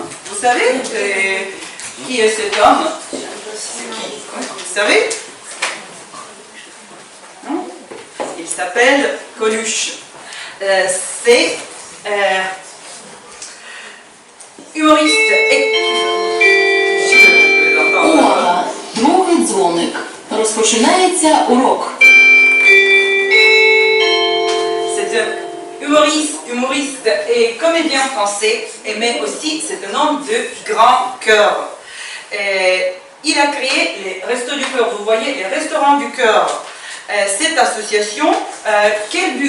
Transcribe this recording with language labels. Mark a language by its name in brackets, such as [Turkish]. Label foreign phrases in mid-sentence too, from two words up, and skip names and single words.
[French] Vous savez qui est cet homme? Vous savez? Non? Il s'appelle Coluche. C'est humoriste et... [Ukrainian] Увага! Другий дзвоник. Розпочинається урок. [French] C'est un humoriste et comédien français, mais aussi c'est un homme de grand cœur. Il a créé les Restos du Cœur. Vous voyez, les Restaurants du Cœur. Cette association, quel but?